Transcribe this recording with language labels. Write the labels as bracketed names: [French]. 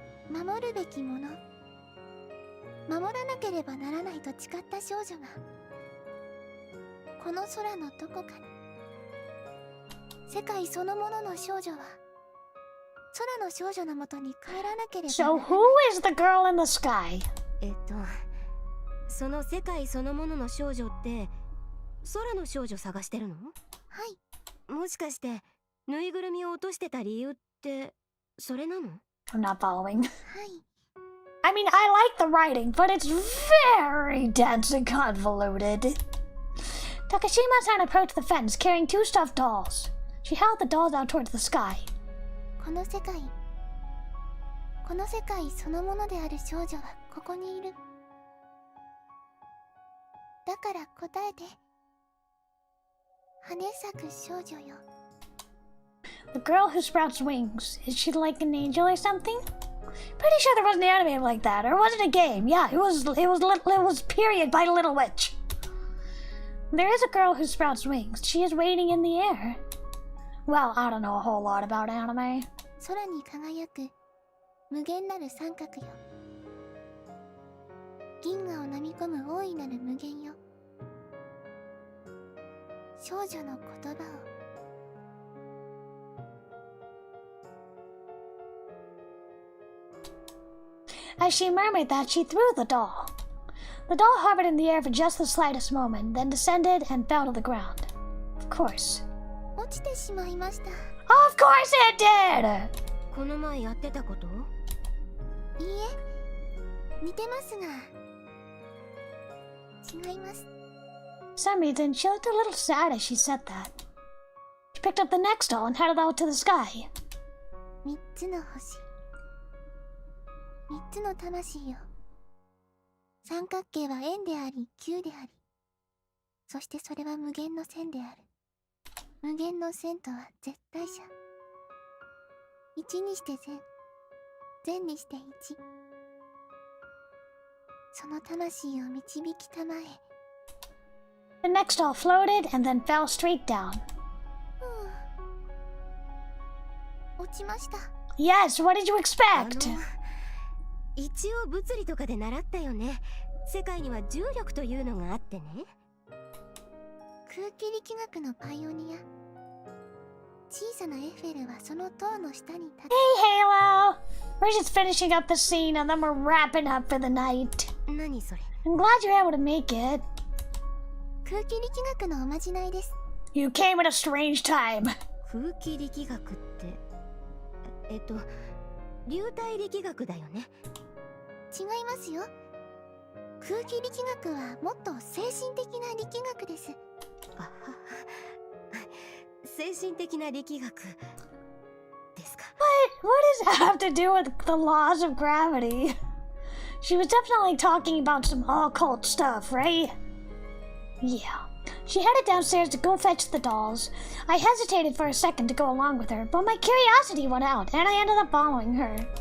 [Japanese] 守るべきもの、守らなければならないと誓った少女がこの空のどこかに。世界そのものの少女は空の少女のもとに帰らなければな [English] So [Japanese] らない。 [English] who is the girl in the sky? [Japanese] その世界そのものの少女って空の少女探してるの？はい。もしかしてぬいぐるみを落としてた理由ってそれなの？ [English] I'm not following. [Japanese] はい。 [English] I mean, I like the writing, but it's very dense and convoluted. Takashima-san approached the fence carrying 2 stuffed dolls. She held the dolls out towards the sky. [Japanese] この世界そのものである少女はここにいる。だから答えて。羽咲く少女よ。 [English] The girl who sprouts wings. Is she like an angel or something? Pretty sure there wasn't an anime like that, or was it a game? Yeah, it was period by Little Witch. There is a girl who sprouts wings. She is waiting in the air. Well, I don't know a whole lot about anime. [Japanese] 空に輝く無限なる三角よ。銀河を飲み込む大いなる無限よ。少女の言葉を。 [English] As she murmured that, she threw the doll. The doll hovered in the air for just the slightest moment, then descended and fell to the ground. Of course. [Japanese] 落ちてしまいました。 [English] Of course it did! [Japanese] この前やってたこと？いいえ、似てますが違います。 [English] For some reason, she looked a little sad as she said that. She picked up the next doll and headed out to the sky. [Japanese] 3つの星、3つの魂よ。三角形は円であり球であり、そしてそれは無限の線である。無限の線とは絶対者。1にして善、善にして1。その魂を導きたまえ。 [English] The next doll floated and then fell straight down. [Japanese] 落ちました。 [English] Yes, what did you expect? [Japanese] 一応物理とかで習ったよね。世界には重力というのがあってね。空気力学のパイオニア。小さなエッフェルはその塔の下に立つ。 [English] Hey, Halo! We're just finishing up the scene and then we're wrapping up for the night. [Japanese] 何それ？ [English] I'm glad you're able to make it. [Japanese] 空気力学のおまじないです。 [English] You came at a strange time. [Japanese] 空気力学って流体力学だよね。違いますよ。空気力学はもっと精神的な力学です。あは精神的な力学ですか。 [English] What does that have to do with the laws of gravity? She was definitely talking about some occult stuff, right? Yeah. She headed downstairs to go fetch the dolls. I hesitated for a second to go along with her, but my curiosity won out, and I ended up following her.